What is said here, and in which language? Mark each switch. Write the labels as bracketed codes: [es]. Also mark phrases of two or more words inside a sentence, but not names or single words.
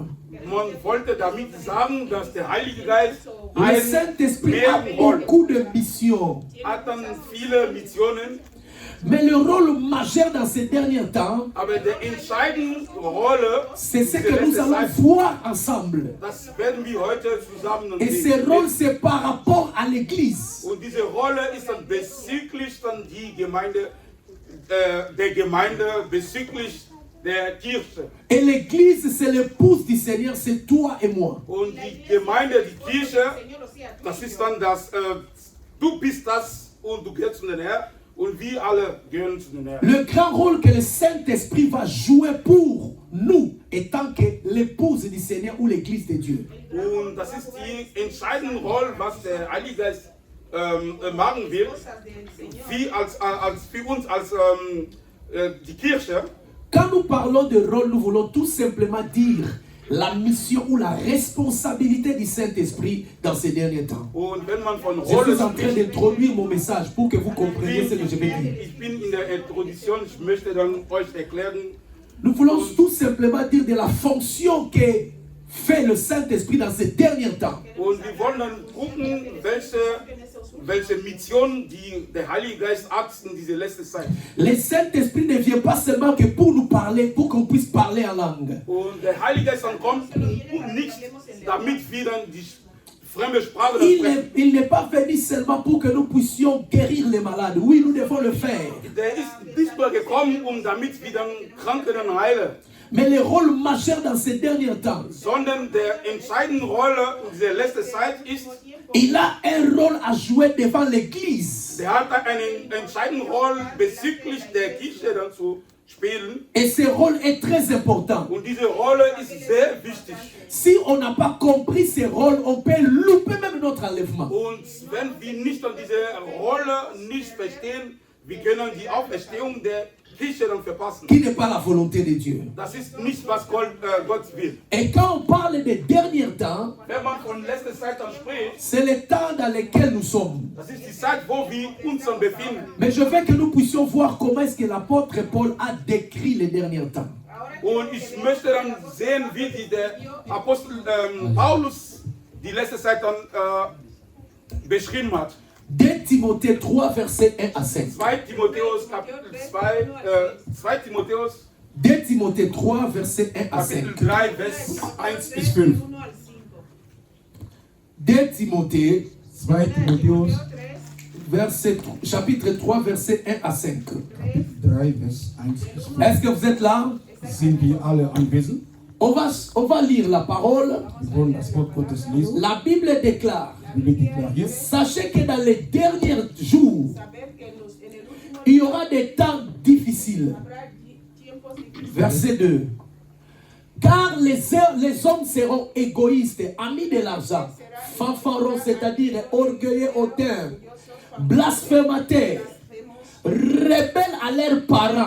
[de] man wollte damit sagen, dass der Heilige Geist [fr] Le Saint-Esprit a beaucoup de missions. [de] hat dann viele Missionen, [fr] Mais le rôle majeur dans ces derniers temps, [de] aber der entscheidende Rolle, [fr] c'est ce que nous allons voir ensemble. [de] das werden wir heute zusammen [fr] Et ce [de] sehen. [fr] rôle, c'est par rapport à l'Église. [de] Und diese Rolle ist dann bezüglich dann die Gemeinde, der Gemeinde, bezüglich der Kirche. [fr] Et l'Église, c'est l'épouse du Seigneur, c'est toi et moi. [de] Und die Gemeinde, die Kirche, das ist dann das, du bist das und du gehörst zu den Herrn und wir alle gehören zu den Herrn. [fr] Le grand rôle que le Saint-Esprit va jouer pour nous, étant que l'épouse du Seigneur ou l'Église de Dieu. [de] Und das ist die entscheidende Rolle, was der Heilige Geist machen will, wie für uns als die Kirche. [fr] Quand nous parlons de rôle, nous voulons tout simplement dire la mission ou la responsabilité du Saint-Esprit dans ces derniers temps. [de] Und wenn man von [fr] Je [de] Rolle [fr] suis en train d'introduire mon message pour que vous compreniez ce que je vais dire. [de] Ich bin in der Introduction, ich möchte dann euch erklären. [fr] Nous voulons tout simplement dire de la fonction que fait le Saint-Esprit dans ces derniers temps. [de] Und wir wollen dann gucken, welche Mission der Heilige Geist hat in dieser letzten Zeit. [fr] Le Saint-Esprit ne vient pas seulement que pour nous parler, pour qu'on puisse parler en langue. [de] Und der Heilige Geist dann kommt nicht, damit wir dann die fremde Sprache sprechen. [fr] Il n'est pas venu seulement pour que nous puissions guérir les malades. Oui, nous devons le faire. [de] Der ist nicht nur gekommen, damit wir dann Kranke dann heilen. [fr] Mais le rôle majeur dans ces derniers temps, [de] Sondern der entscheidende Rolle in dieser letzten Zeit ist, [fr] il a un rôle à jouer devant l'Église. [de] der hat eine entscheidende Rolle bezüglich der Kirche dann zu spielen. [fr] Et ce rôle est très important. [de] Und diese Rolle ist sehr wichtig. [fr] Si on n'a pas compris ce rôle, on peut louper même notre enlèvement. [de] Und wenn wir nicht an diese Rolle nicht verstehen, wir können die Auferstehung der Kirche dann verpassen. [fr] Qui n'est pas la volonté de Dieu. [de] Das ist nicht, was Gott will. [fr] Et quand on parle des derniers temps, [de] Wenn man von letzter Zeit dann spricht, [fr] c'est le temps dans lequel nous sommes. [de] das ist die Zeit, wo wir uns dann befinden. [fr] Mais je veux que nous puissions voir comment est-ce que l'apôtre Paul a décrit les derniers temps. [de] Und ich möchte dann sehen, wie der Apostel Paulus die letzte Zeit dann beschrieben hat. [fr] 2 Timothée 3, verset 1 à 5. [de] 2 Timotheus Kapitel 2 Timotheus [fr] 2 Timothée 3, verset 1 à [de] Kapitel [fr] 5. [de] 3, Vers 1 bis 5. [fr] 2 Timothée, [de] 2 Timotheus, [fr] chapitre 3, versets 1 à 5. [de] Kapitel 3, Vers 1 bis 5. [fr] Est-ce que vous êtes là? [de] Sind wir alle anwesend? [fr] On va lire la parole. [de] Wir wollen das Wort Gottes lesen. [fr] La Bible déclare, [de] Die Bibel deklariert, [fr] sachez que dans les derniers jours, il y aura des temps difficiles. Verset 2. Car les hommes seront égoïstes, amis de l'argent, fanfarons, c'est-à-dire orgueilleux, hautains, blasphémateurs, rebelles à leurs parents.